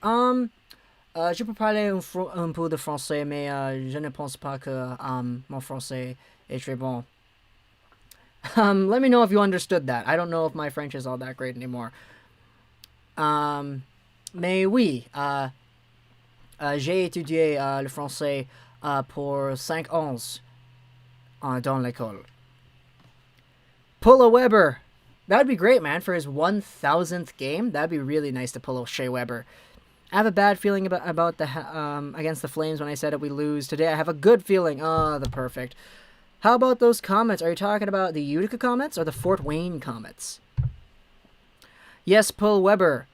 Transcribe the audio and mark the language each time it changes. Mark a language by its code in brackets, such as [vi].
[fr] Je peux parler un peu de français, mais je ne pense pas que mon français est très bon. [en] Let me know if you understood that. I don't know if my French is all that great anymore. [fr] Mais oui, j'ai étudié le français pour 5 ans dans l'école. [en] Pull a Weber. That would be great, man, for his 1000th game. That'd be really nice to pull a Shea Weber. I have a bad feeling about the against the Flames when I said it we lose. Today I have a good feeling. Oh, the perfect. How about those Comets? Are you talking about the Utica Comets or the Fort Wayne Comets? Yes, pull Weber.